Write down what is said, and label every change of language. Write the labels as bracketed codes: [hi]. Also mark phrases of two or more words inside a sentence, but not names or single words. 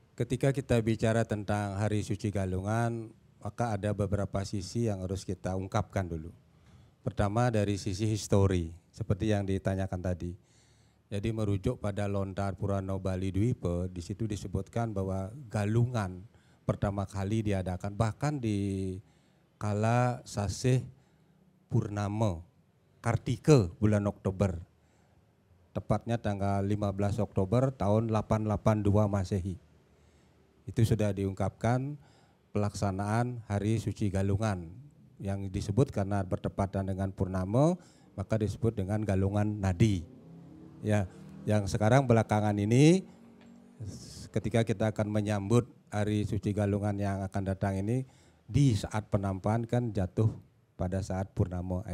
[id] Ketika kita bicara tentang Hari Suci Galungan, maka ada beberapa sisi yang harus kita ungkapkan dulu. Pertama dari sisi histori, seperti yang ditanyakan tadi. Jadi merujuk pada Lontar Purana Bali Dwipa, di situ disebutkan bahwa Galungan pertama kali diadakan bahkan di kala sasih Purnama, Kartika bulan Oktober. Tepatnya tanggal 15 Oktober tahun 882 Masehi. Itu sudah diungkapkan pelaksanaan Hari Suci Galungan yang disebut karena bertepatan dengan purnama maka disebut dengan Galungan Nadi. Ya, yang sekarang belakangan ini ketika kita akan menyambut Hari Suci Galungan yang akan datang ini di saat penampakan kan jatuh pada saat purnama.